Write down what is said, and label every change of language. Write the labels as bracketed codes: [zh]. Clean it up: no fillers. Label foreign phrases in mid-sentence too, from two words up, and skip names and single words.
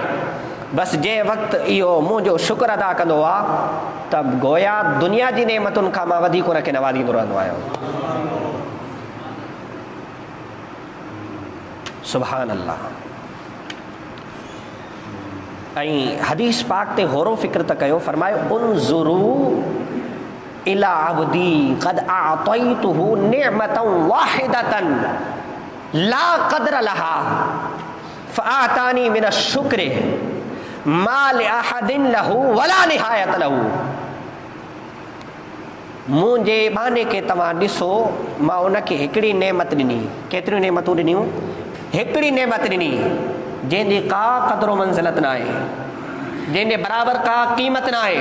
[sd] बसि जंहिं वक़्तु इहो मुंहिंजो शुक्र अदा कंदो आहे त गोया दुनिया जी नेमतुनि खां मां वधीक उनखे नवाज़ींदो रहंदो आहियां। [ar] سبحان الله. [sd] ऐं हदीस पाक ते गौर फ़िक्र त कयो, फरमायो [ar] انظروا إلى عبدي قد أعطيته نعمة واحدة لا قدر لها فآتاني من الشكر ما لأحد له ولا نهاية له. [sd] मुंहिंजे बाने खे तव्हां ॾिसो, मां उनखे हिकिड़ी नेमत ॾिनी, केतिरियूं नेमतूं ॾिनियूं? हिकिड़ी नेमत ॾिनी जंहिंजी का क़द्र मंज़िलत न आहे, जंहिंजे बराबरि का क़ीमत न आहे।